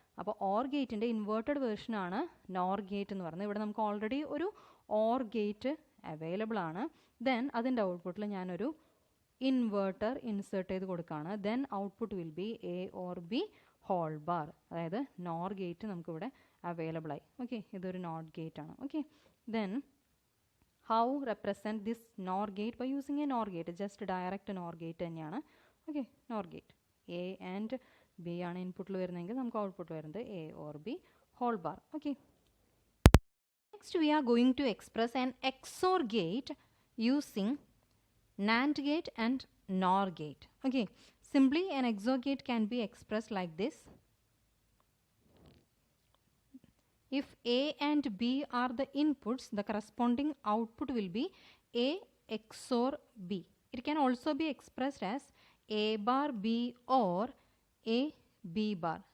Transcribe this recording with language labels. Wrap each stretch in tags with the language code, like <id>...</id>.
<ml>അപ്പോൾ ഓർ ഗേറ്റിൻ്റെ inverted വേർഷനാണ് nor gate എന്ന് പറയുന്നത്. ഇവിടെ നമുക്ക് ഓൾറെഡി ഒരു ഓർ ഗേറ്റ് അവൈലബിൾ ആണ്. ദെൻ അതിൻ്റെ ഔട്ട്പുട്ടിൽ ഞാനൊരു ഇൻവേർട്ടർ ഇൻസേർട്ട് ചെയ്ത് കൊടുക്കുകയാണ്.</ml> <en>Then output will be A or B whole bar.</en> <ml>അതായത് നോർ ഗേറ്റ് നമുക്കിവിടെ അവൈലബിൾ ആയി. ഓക്കെ, ഇതൊരു നോട്ട് ഗേറ്റ് ആണ്.</ml> <en>Okay, then how represent this NOR gate by using a NOR gate? Just direct NOR gate തന്നെയാണ്.</en> <ml>Okay, NOR gate A and B ആണ് ഇൻപുട്ടിൽ വരുന്നതെങ്കിൽ നമുക്ക് ഔട്ട്പുട്ട് വരുന്നത് A or B whole bar.</ml> <en>Okay, next we are going to express an XOR gate using NAND gate and NOR gate. Okay, simply an XOR gate can be expressed like this. If A and B are the inputs, the corresponding output will be A XOR B. It can also be expressed as A bar B or A B bar.</en>